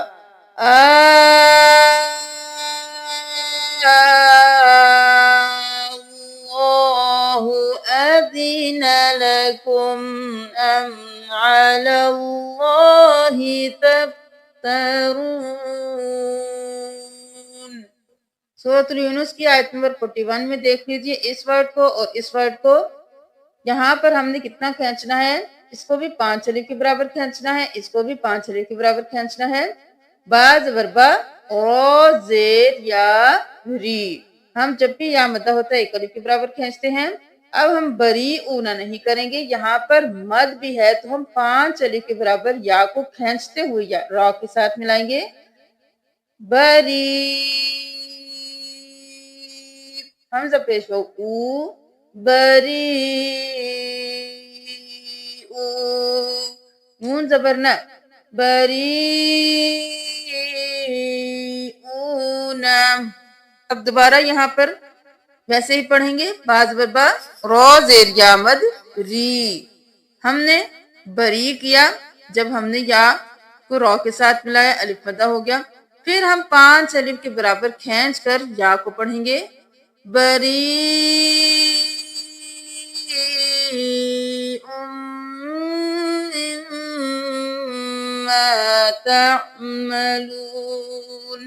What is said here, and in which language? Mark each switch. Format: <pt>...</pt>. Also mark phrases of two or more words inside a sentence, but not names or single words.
<ar>اللہ اذن لکم ام علی اللہ تفترون.</ar> <ur>سورۃ یونس کی آیت نمبر 41 میں دیکھ لیجئے اس ورڈ کو اور اس ورڈ کو. یہاں پر ہم نے کتنا کھینچنا ہے؟ اس کو بھی 5 الف کے برابر کھینچنا ہے، اس کو بھی 5 الف کے برابر کھینچنا ہے. با زبر با، رو زیر یا ری. ہم جب بھی یا مدہ ہوتا ہے 1 الف کے برابر کھینچتے ہیں. اب ہم بری اونا نہیں کریں گے، یہاں پر مد بھی ہے تو ہم 5 الف کے برابر یا کو کھینچتے ہوئے یا را کے ساتھ ملائیں گے. بری حمزہ پیش ہو او، بری او، نون زبر نہ، بری اونا. اب دوبارہ یہاں پر ویسے ہی پڑھیں گے. با زبر با، رو زیر یا مد ری. ہم نے بری کیا جب ہم نے یا کو رو کے ساتھ ملایا، الف مدہ ہو گیا. پھر ہم 5 الف کے برابر کھینچ کر یا کو پڑھیں گے.</ur> <ar>بری مما تعملون.</ar>